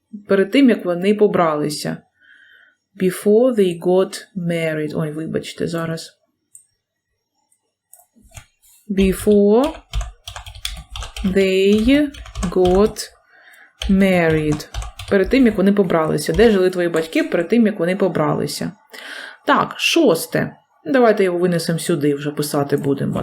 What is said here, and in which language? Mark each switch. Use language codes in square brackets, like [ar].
[uk] Перед тим, як вони побралися. [en] Before they got married. [uk] Ой, вибачте, зараз. [en] Before they got married. [uk] перед тим, як вони побралися? Де жили твої батьки перед тим, як вони побралися? Так, 6. Давайте його винесемо сюди, вже писати будемо.